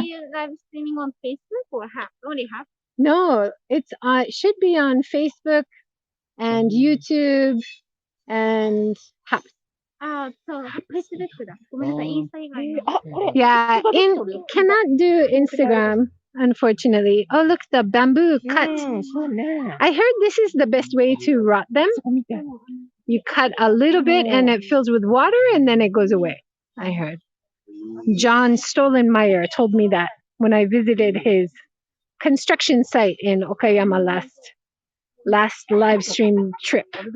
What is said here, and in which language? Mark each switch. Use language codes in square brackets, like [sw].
[en] Do you live streaming on Facebook or only have? No, it should be on Facebook and YouTube and Hub. [ja] ああ、そう、Facebook だ。ごめんなさい、インスタ以外の。 [en] Yeah, cannot do Instagram, unfortunately. Oh, look, the bamboo cut. [ja] そうね。 [en] I heard this is the best way to rot them. You cut a little bit and it fills with water and then it goes away. I heard. John Stolenmeyer told me that when I visited his construction site in Okayama last live stream trip.